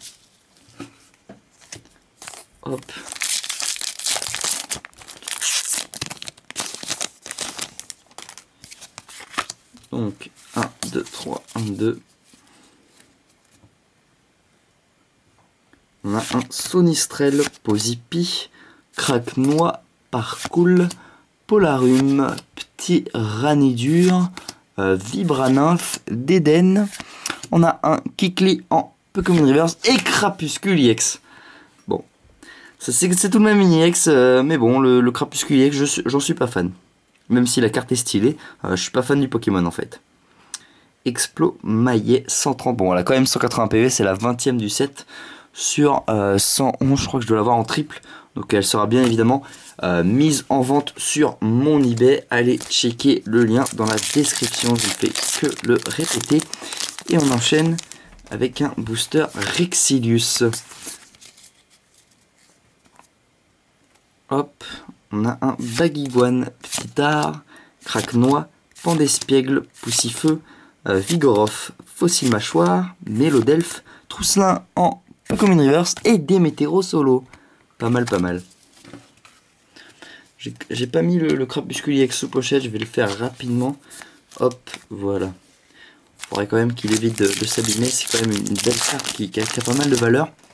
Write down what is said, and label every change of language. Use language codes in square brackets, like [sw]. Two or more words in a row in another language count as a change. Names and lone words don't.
[fr] Hop. Donc 1, 2, 3, 1, 2. On a un Sonistrel, Pozipi, Craquenois, Parcours, Polarum, Petit Ranidur, Vibranymph, Dédenne. On a un Kikli en Pokémon Reverse et Crapuscule EX. Bon, c'est tout le même mini-EX, mais bon, le Crapuscule EX, j'en suis pas fan. Même si la carte est stylée, je suis pas fan du Pokémon en fait. Explo Maillet 130. Bon, elle a quand même 180 PV, c'est la 20e du set. Sur 111, je crois que je dois l'avoir en triple. Donc elle sera bien évidemment mise en vente sur mon eBay. Allez checker le lien dans la description, je ne fais que le répéter. Et on enchaîne avec un booster Rexilius. Hop, on a un Baguiguane, Petitard, Craquenois, Pandespiègle, Poussifeu, Vigoroth, Fossile Mâchoire, Mélodelphe, Trousselin en Pokémon Reverse et Démétéro solo. Pas mal, pas mal. J'ai pas mis le Crapuscule EX sous pochette, je vais le faire rapidement. Hop, voilà. Faudrait quand même qu'il évite de s'abîmer, c'est quand même une belle carte qui a pas mal de valeur.